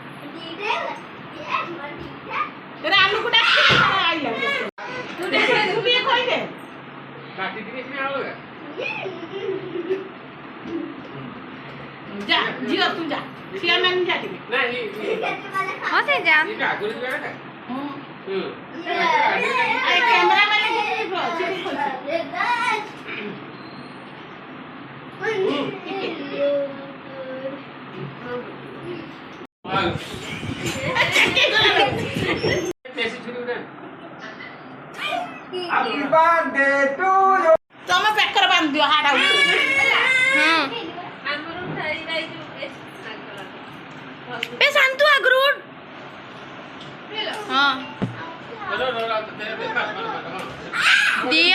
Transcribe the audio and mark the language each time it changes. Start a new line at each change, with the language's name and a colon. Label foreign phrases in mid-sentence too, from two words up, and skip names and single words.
Odia: ରାନୁକୁ ଡାକି ଆଇଲା ତୁ ଟିକେ କହିଦେ ଯା ଝିଅ ତୁ ଯା ସିଆ ମାନେ ଯା ଟିକେ ହଁ ସେ ଯା କ୍ୟାମେରା ମାନେ
English: Happy birthday to you.
Odia: ତମେ ବେକର ବାନ୍ଧି ଦିଅ ହାଡା ଏ ଶାନ୍ତୁ ଆଗରୁ ହଁ ଦିଆ